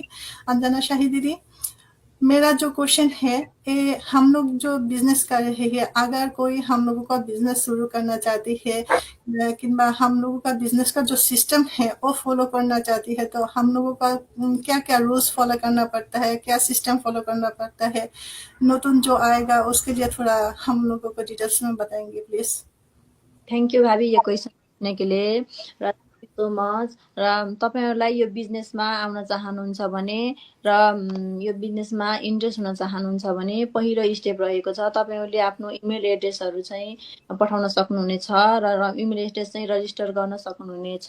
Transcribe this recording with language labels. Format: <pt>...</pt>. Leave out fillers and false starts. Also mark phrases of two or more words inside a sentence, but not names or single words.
<hi>अंजना शाही दीदी, मेरा जो क्वेश्चन है ये हम लोग जो बिजनेस कर रहे हैं, अगर कोई हम लोगों का बिजनेस शुरू करना चाहती है, लेकिन हम लोगों का बिजनेस का जो सिस्टम है वो फॉलो करना चाहती है, तो हम लोगों का क्या क्या</hi> <en>rules follow</en> <hi>करना पड़ता है, क्या</hi> <en>system follow</en> <hi>करना पड़ता है? नতুन जो आएगा उसके लिए थोड़ा हम लोगों को डिटेल्स में बताएंगे प्लीज।</hi> <en>thank you</en> <ne>भावी यो क्वेसन सोध्नको लिए र</ne> <en>so much.</en> <ne>र तपाईँहरूलाई यो बिजनेसमा आउन चाहनुहुन्छ भने र यो बिजनेसमा इन्ट्रेस्ट हुन चाहनुहुन्छ भने पहिलो स्टेप रहेको छ, तपाईँहरूले आफ्नो</ne> <en>email addresses</en> <ne>चाहिँ पठाउन सक्नुहुनेछ र</ne> <en>email address</en> <ne>चाहिँ रजिस्टर गर्न सक्नुहुनेछ।</ne>